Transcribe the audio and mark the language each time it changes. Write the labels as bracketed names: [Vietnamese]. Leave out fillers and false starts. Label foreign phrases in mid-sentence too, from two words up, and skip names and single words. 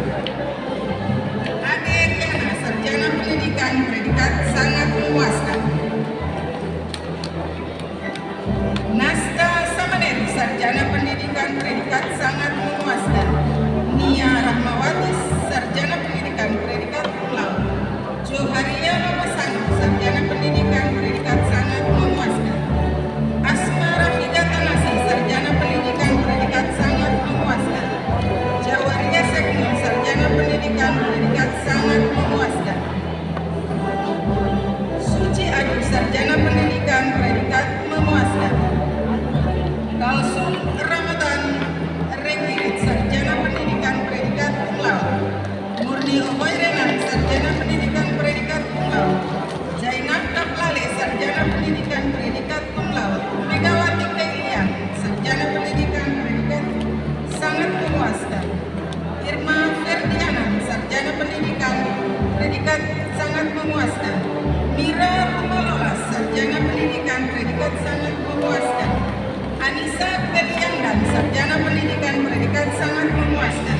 [Indonesian] Ade Yana sarjana pendidikan predikat sangat memuaskan. Nasta Samaneri sarjana pendidikan predikat sangat memuaskan. Nia Rahmawati sarjana pendidikan predikat [Latin] cum laude. [Indonesian] Joharia Ramasana sarjana pendidikan predikat sangat memuaskan. Asma Rafida Tanasi sarjana pendidikan predikat sangat memuaskan. Jawaria Sekno sarjana pendidikan predikat sangat memuaskan. Suci Adu sarjana pendidikan predikat memuaskan. Kalsum Ramadan Rekirit sarjana pendidikan predikat [Latin] cum laude. [Indonesian] Murni Ohoirenan sarjana pendidikan predikat [Latin] cum laude. [Indonesian] Zainab Kaplale sarjana pendidikan predikat [Latin] cum laude. [Indonesian] Megawati Kailian sarjana pendidikan predikat sangat memuaskan. Irma Ferdiana sarjana pendidikan predikat sangat memuaskan. Mira Rumalola sarjana pendidikan predikat sangat memuaskan. Anissa Beliandan sarjana pendidikan predikat sangat memuaskan.